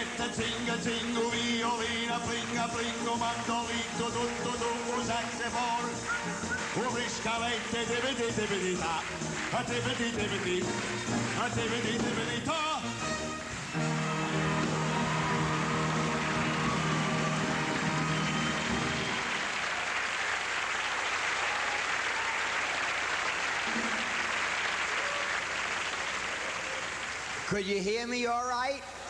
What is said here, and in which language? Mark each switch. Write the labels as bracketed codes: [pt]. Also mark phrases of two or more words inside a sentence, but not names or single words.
[it] tinga tingu, violina, plinga plingo, mandolino, tutto dunque saxofono. Friscalette, tibbidi tibbidi ta, a tibbidi tibbidi, a tibbidi tibbidi ta. [en] Could you hear me all right?